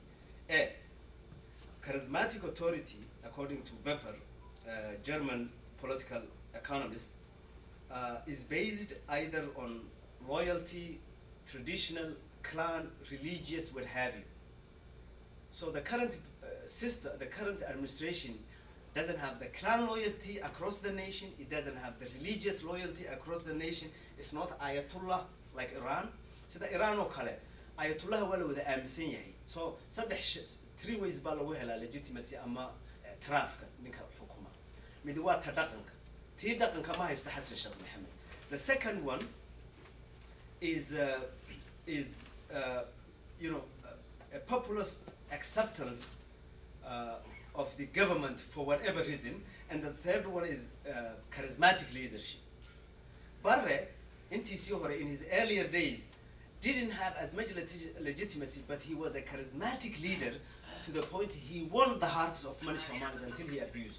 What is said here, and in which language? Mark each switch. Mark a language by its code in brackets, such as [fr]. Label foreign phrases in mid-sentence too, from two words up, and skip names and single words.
[en] A, charismatic authority, according to Weber, German political economist, is based either on loyalty, traditional, clan, religious, what have you. So the current system, the current administration doesn't have the clan loyalty across the nation. It doesn't have the religious loyalty across the nation. It's not Ayatollah like Iran. So the [so] Iran okale, Ayatollah wala wada aaminsan yahay. [en] So 3 ways [so] baa lagu helaa legitimacy ama trafka ninka xukuma. Mid waa ta dhaqanka. Tii dhaqanka ma haysta Xasan Sheekh Maxamed. [en] The second one is a populist acceptance of the government for whatever reason, and the third one is charismatic leadership. Barre, in his earlier days, didn't have as much legitimacy, but he was a charismatic leader to the point he won the hearts of many Somalis until he abused.